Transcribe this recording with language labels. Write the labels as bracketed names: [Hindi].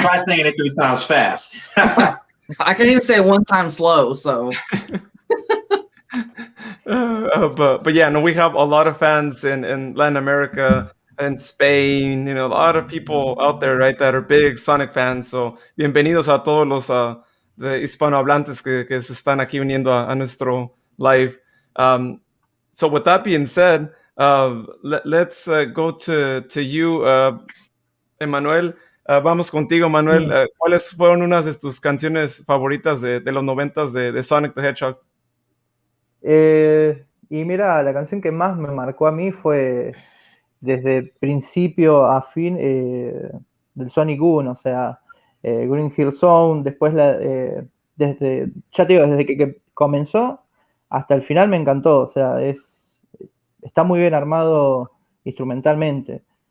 [English] Try saying it 3 times fast. I can't even say it 1 time slow. So, but yeah, no, we have a lot of fans in Latin America and Spain. You know, a lot of people out there, right, that are big Sonic fans. So, [Spanish] bienvenidos a todos los de hispanohablantes que se están aquí uniendo a nuestro live. [English] So, with that being said, let's go to you, Emanuel. [Spanish] Vamos contigo, Manuel. ¿Cuáles fueron unas de tus canciones favoritas de los 90s de Sonic the Hedgehog? Y mira, la canción que más me marcó a mí fue desde principio a fin del Sonic 1, o sea, Green Hill Zone, después desde, ya te digo, desde que comenzó hasta el final me encantó, o sea, está muy bien armado instrumentalmente.